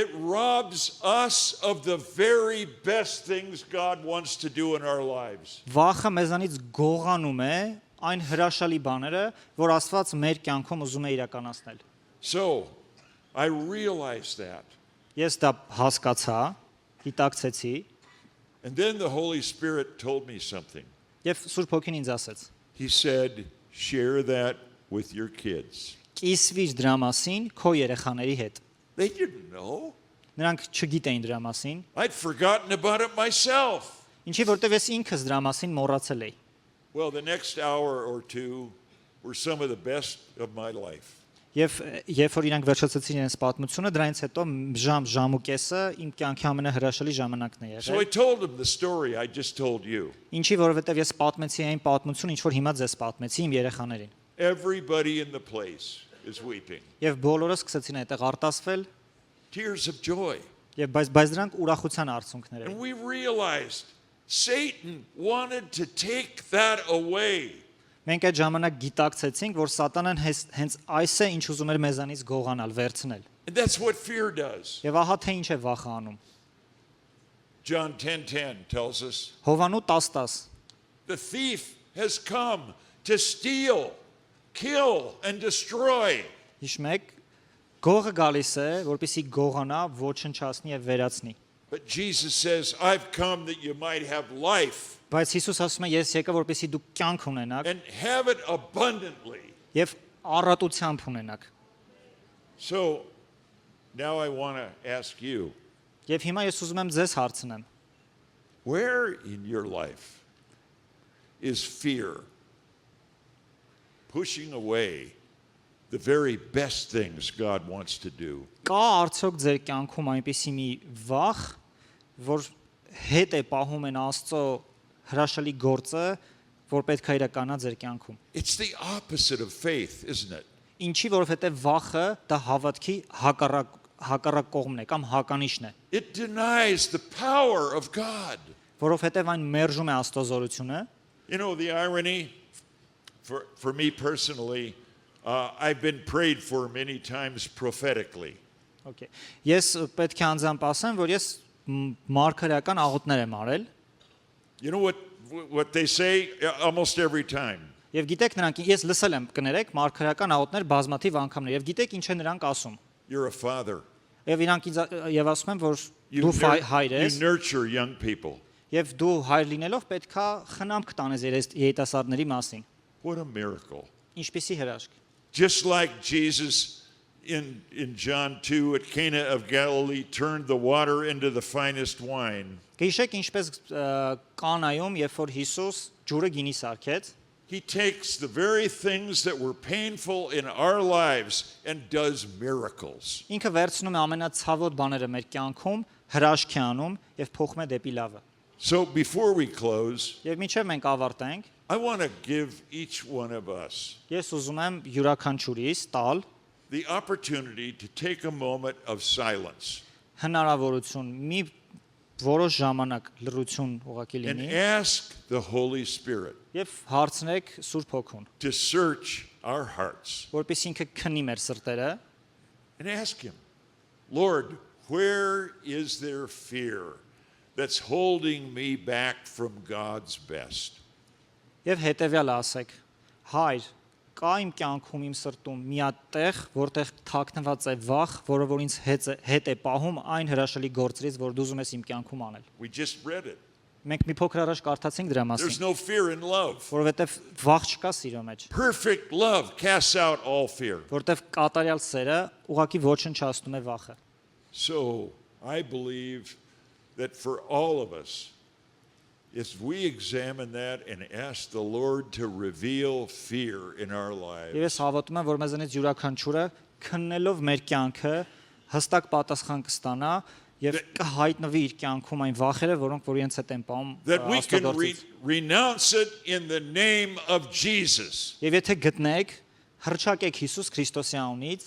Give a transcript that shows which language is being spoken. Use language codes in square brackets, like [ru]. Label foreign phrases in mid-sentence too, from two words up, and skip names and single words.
[en] It robs us of the very best things God wants to do in our lives. [hy] Վախը մեզանից գողանում է այն հրաշալի բաները, որ Աստված մեր կյանքում ուզում է իրականացնել։ [en] So, I realized that. [hy] Ես դա հասկացա, գիտակցեցի, [en] And then the Holy Spirit told me something. [hy] եւ Սուրբ Հոգին ինձ ասեց. [en] He said, share that with your kids. [hy] Կիսվիր դրա մասին քո երեխաների հետ։ [en] They didn't know. [hy] Նրանք չգիտեին դրա մասին, [en] I'd forgotten about it myself. [hy] ինչի որտեվ ես ինքս դրա մասին մոռացել էի։ [en] Well, the next hour or two were some of the best of my life. [hy] Եվ երբ որ իրանք վերջացրեցին իրենց պատմությունը, դրանից հետո ժամ ու կեսը իմ կյանքի ամենահրաշալի ժամանակն է [en] So I [hy] եղել։ [en] told him the story I just told you. [hy] Ինչի որովհետև ես պատմեցի այն պատմությունը, ինչ որ հիմա ձեզ պատմեցի իմ երեխաներին։ [en] Everybody in the place is weeping. [hy] Եվ բոլորը սկսեցին այդտեղ արտասվել, [en] Tears of joy. [hy] եւ բայց դրանք ուրախության արցունքներ [en] And [hy] էին։ [en] we realized Satan wanted to take that away. [hy] Մենք այդ ժամանակ գիտակցեցինք, որ սատանան հենց այս է, ինչ ուզում էր մեզանից գողանալ, վերցնել։ [en] And that's what fear does. [hy] Եվ ահա թե ինչ է վախը անում։ [en] John 10:10 tells us [hy] Հովանու 10:10 [en] the thief has come to steal, kill and destroy. [hy] Հիշում եք, գողը գալիս է, որպեսզի գողանա, ոչնչացնի եւ վերացնի։ [en] But Jesus says, I've come that you might have life [hy] Բայց Հիսուս ասում է, ես եկա, որպեսզի դուք կյանք ունենաք [en] and have it abundantly. [hy] եւ առատությամբ ունենաք։ [en] So now I want to ask you, [hy] Եվ հիմա ես ուզում եմ ձեզ հարցնեմ. [en] where in your life is fear pushing away the very best things God wants to do? [hy] Կա արդյոք ձեր կյանքում այնպիսի մի վախ, որ հետ է պահում են Աստծո հրաշալի գործը, որ պետք է իրականա ձեր կյանքում։ [en] It's the opposite of faith, isn't it? [hy] Ինչի որովհետև վախը դա հավատքի հակառակ կողմն է կամ հականիշն է, [en] It denies the power of God. [hy] որովհետև այն մերժում է Աստծո զորությունը։ [en] You know, the irony for me personally, I've been prayed for many times prophetically. Okay. [hy] Ես պետք է անձամբ ասեմ, որ ես մարգարեական աղոթներ եմ արել, [en] You know what they say almost every time? [hy] եւ գիտեք նրանք, ես լսել եմ կներեք մարգարեական աղոթներ բազմաթիվ անգամներ, եւ գիտեք ինչ են նրանք ասում։ [en] You're a father. [hy] Եվ իրանք ինձ եւ ասում են, որ [en] You, [hy] դու հայր [en] you [hy] ես, [en] nurture young people. [hy] եւ դու հայր լինելով պետքա խնամք տանես երիտասարդների մասին։ [en] What a miracle. [hy] Ինչպիսի հրաշք։ [en] Just like Jesus in John 2 at Cana of Galilee turned the water into the finest wine. [hy] Գիշեք ինչպես Կանայում, երբ որ Հիսուս ջուրը գինի սարքեց, [en] He takes the very things that were painful in our lives and does miracles. [hy] ինքը վերցնում է ամենացավոտ բաները մեր կյանքում, հրաշք է անում եւ փոխում է դեպի լավը։ [en] So before we close, [hy] Եվ մինչև մենք ավարտենք, [en] I want to give each one of us [hy] ես ուզում եմ յուրաքանչյուրիս տալ [en] the opportunity to take a moment of silence [hy] հնարավորություն մի որոշ ժամանակ լռություն ուղղակի [en] and [hy] լինի [en] ask the Holy Spirit [hy] եւ հարցնեք Սուրբ Հոգուն, [en] to search our hearts [hy] որպեսզի ինքը քննի մեր սրտերը [en] and ask Him, Lord, where is there fear that's holding me back from God's best? [hy] եւ հետեւյալը ասեք. Հայր, կա իմ կյանքում իմ սրտում մի հատ տեղ, որտեղ թաքնված է վախ, որը որ ինձ հետ է պահում այն հրաշալի գործերից, որ դու ուզում ես իմ կյանքում անել։ [en] We just read it. [hy] Մենք մի փոքր առաջ կարդացինք դրա [en] There's [hy] մասին, [en] no fear in love. [hy] որովհետեւ վախ չկա սիրո մեջ, [en] Perfect love casts out all fear. [hy] որովհետեւ կատարյալ սերը ուղղակի ոչնչացնում է վախը։ [en] So I believe that for all of us, if we examine that and ask the Lord to reveal fear in our lives, [hy] Եվ ես հավատում եմ, որ մեզանից յուրաքանչյուրը քննելով մեր կյանքը հստակ պատասխան կստանա եւ կհայտնվի իր կյանքում այն վախերը, որոնք որ իրենց հետ են պահում [en] that we can [hy] Աստծո [en] renounce it in the name of Jesus [hy] Եվ եթե գտնեք, հրճակեք Հիսուս Քրիստոսի անունից